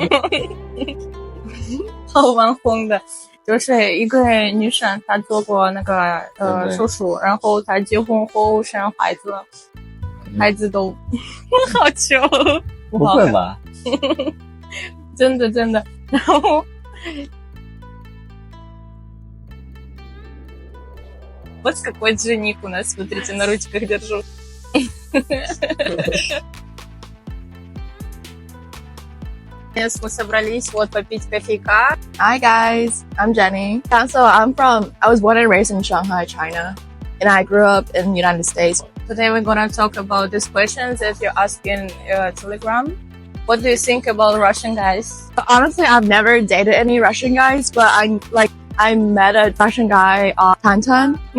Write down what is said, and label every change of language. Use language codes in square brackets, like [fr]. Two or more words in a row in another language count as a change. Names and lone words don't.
[zh] 好网红的，就是一个女生，她做过那个手术，然后她结婚后生孩子，孩子都好糗。不会吧？真的。 [ru] 然后 Вот какой дженник у нас, смотрите, на ручках держу. Yes, мы собрались вот попить кофейка. [en] Hi guys, I'm Jenny. Yeah, so I was born and raised in Shanghai, China, and I grew up in the United States. Today we're gonna talk about these questions that you ask in Telegram. What do you think about Russian guys? Honestly, I've never dated any Russian guys, but I met a Russian guy on Tantan.